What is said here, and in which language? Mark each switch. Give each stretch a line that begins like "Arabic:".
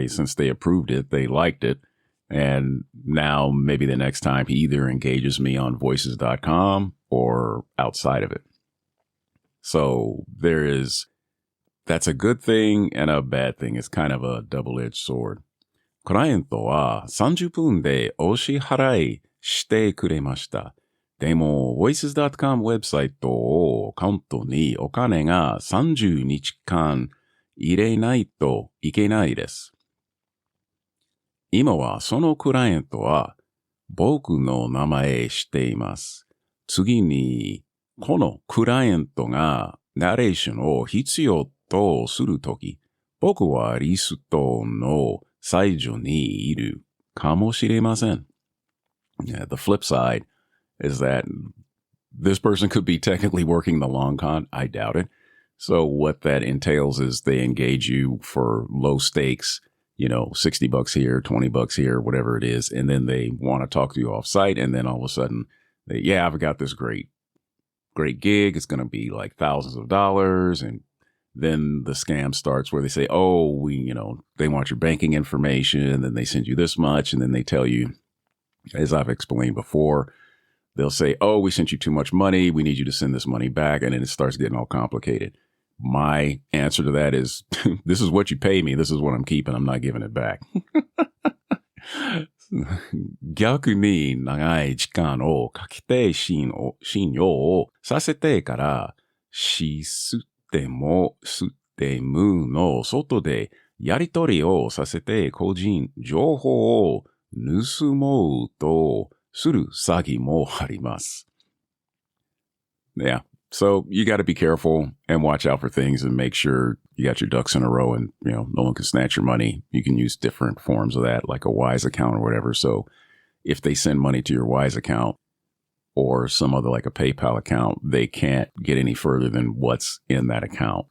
English: Since they approved it, they liked it. And now maybe the next time he either engages me on voices.com or outside of it. So that's a good thing and a bad thing. It's kind of a double-edged sword.
Japanese: クライアントは30分でお支払いしてくれました。でも、voices.com ウェブサイトをカウントにお金が30日間入れないといけないです。今はそのクライアントは僕の名前しています。次に、このクライアントがナレーションを必要とするとき、僕はリストの最初にいるかもしれません。
English: Yeah, the flip side is that this person could be technically working the long con. I doubt it. So what that entails is they engage you for low stakes $60 here, $20 here, whatever it is. And then they want to talk to you off site. And then all of a sudden, I've got this great gig. It's going to be like thousands of dollars. And then the scam starts where they say, oh, they want your banking information. And then they send you this much. And then they tell you, as I've explained before, they'll say, oh, we sent you too much money. We need you to send this money back. And then it starts getting all complicated. My answer to that is, this is what you pay me. This is what I'm keeping. I'm not giving it back.
Japanese: 逆に長い時間をかけて信用をさせてからシステムの外でやり取りをさせて個人情報を盗もうとする詐欺もあります。
English: Yeah. So you got to be careful and watch out for things and make sure you got your ducks in a row and, no one can snatch your money. You can use different forms of that, like a Wise account or whatever. So if they send money to your Wise account or some other, like a PayPal account, they can't get any further than what's in that account.